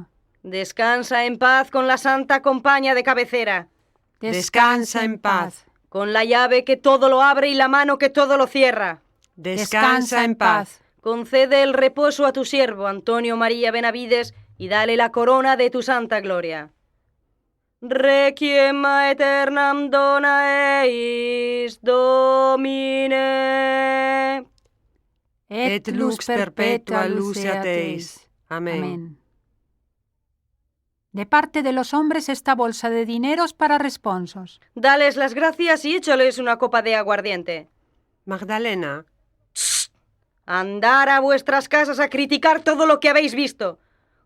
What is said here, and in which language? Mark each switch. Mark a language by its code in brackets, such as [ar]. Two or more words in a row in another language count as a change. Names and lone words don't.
[es] Descansa en paz con la santa compañía de cabecera. Descansa en paz. Con la llave que todo lo abre y la mano que todo lo cierra. Descansa en paz. Concede el reposo a tu siervo, Antonio María Benavides, y dale la corona de tu santa gloria. [la] Requiem aeternam dona eis, Domine. Et lux perpetua luceat eis. [es] Amén. De parte de los hombres esta bolsa de dineros para responsos. Dales las gracias y échales una copa de aguardiente. Magdalena. Andar a vuestras casas a criticar todo lo que habéis visto.